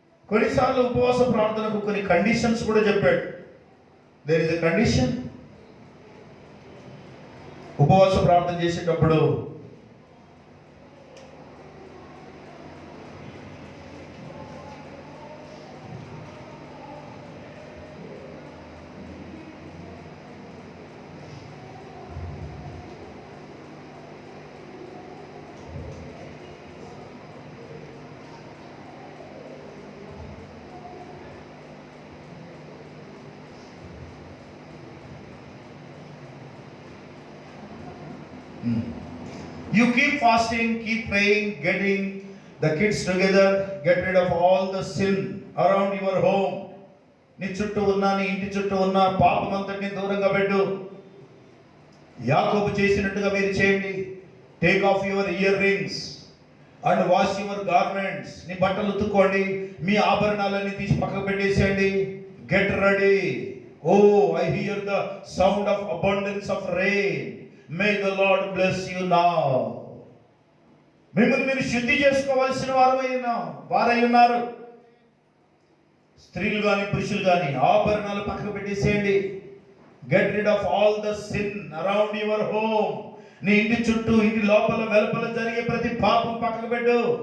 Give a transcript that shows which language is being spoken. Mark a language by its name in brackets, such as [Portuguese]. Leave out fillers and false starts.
[Telugu] కొన్నిసార్లు ఉపవాస ప్రార్థనకు కొన్ని కండిషన్స్ కూడా చెప్పాడు. [English] There is a condition. [Telugu] ఉపవాస ప్రార్థన చేసేటప్పుడు [English] you keep fasting, keep praying, getting the kids together, get rid of all the sin around your home. [Telugu] నీ చుట్టూ ఉన్న, నీ ఇంటి చుట్టూ ఉన్న పాపం అంతటిని దూరంగా పెట్టు. యాకోబు చేసినట్టుగా మీరు చేయండి. [English] Take off your earrings and wash your garments. [Telugu] నీ బట్టలు ఉతుక్కోండి, మీ ఆభరణాలన్నీ తీసి పక్కకు పెట్టేసేయండి. [English] Get ready. Oh I hear the sound of abundance of rain. May the Lord bless you now. [Telugu] మిమ్మల్ని మీరు శుద్ధి చేసుకోవాల్సిన వారై ఉన్నారు. స్త్రీలు కానీ పురుషులు కానీ ఆభరణాలు పక్కకు పెట్టేసేయండి. [English] Get rid of all the sin around your home. [Telugu] నీ ఇంటి చుట్టూ, ఇంటి లోపల వెలుపల జరిగే ప్రతి పాపం పక్కకు పెట్టు.